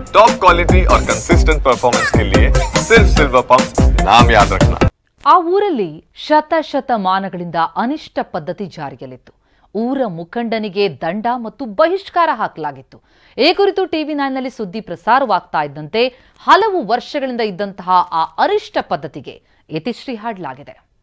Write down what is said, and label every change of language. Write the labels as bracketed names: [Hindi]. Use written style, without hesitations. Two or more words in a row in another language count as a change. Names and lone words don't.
[English] top quality [Hindi] और [English] consistent performance [Hindi] के लिए सिर्फ सिल्वर पंप नाम याद रखना। [Kannada] ಆ ಊರಲ್ಲಿ ಶತಮಾನಗಳಿಂದ ಅನಿಷ್ಟ ಪದ್ಧತಿ ಜಾರಿಯಲ್ಲಿತ್ತು. ಊರ ಮುಖಂಡನಿಗೆ ದಂಡ ಮತ್ತು ಬಹಿಷ್ಕಾರ ಹಾಕಲಾಗಿತ್ತು. ಈ ಕುರಿತು ಟಿವಿ9 ನಲ್ಲಿ ಸುದ್ದಿ ಪ್ರಸಾರವಾಗ್ತಾ ಇದ್ದಂತೆ ಹಲವು ವರ್ಷಗಳಿಂದ ಇದ್ದಂತಹ ಆ ಅನಿಷ್ಟ ಪದ್ಧತಿಗೆ ಇತಿಶ್ರೀ ಹಾಡಲಾಗಿದೆ.